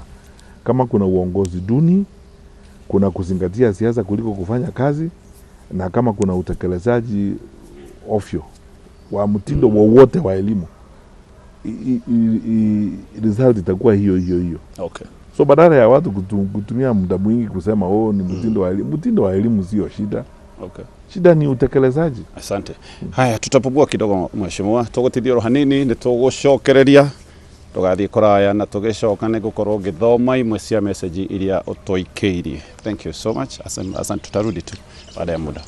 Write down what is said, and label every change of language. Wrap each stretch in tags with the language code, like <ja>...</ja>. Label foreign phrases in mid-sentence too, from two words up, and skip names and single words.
<sw>Kama kuna uongozi duni, kuna kuzingatia siasa kuliko kufanya kazi, na kama kuna utekelezaji ofyo wa mtindo wowote wa elimu, result itakuwa hiyo.</sw> <en>Okay.</en> <sw>So badala ya watu kutumia muda mwingi kusema ni mtindo wa elimu, mtindo wa elimu sio shida.</sw> <en>Okay.</en> <sw>Shida ni utekelezaji. Asante. Haya, tutapubua kidogo mheshimiwa.</sw> <ki>Tugutithio hanini ni tugucokereria. Tugathie kuraya na tugicoka ni gukorwo ngithoma imwe cia message iria utoikeirie.</ki> <en>Thank you so much.</en> <sw>Asante, tutarudi tu baada ya muda.</sw>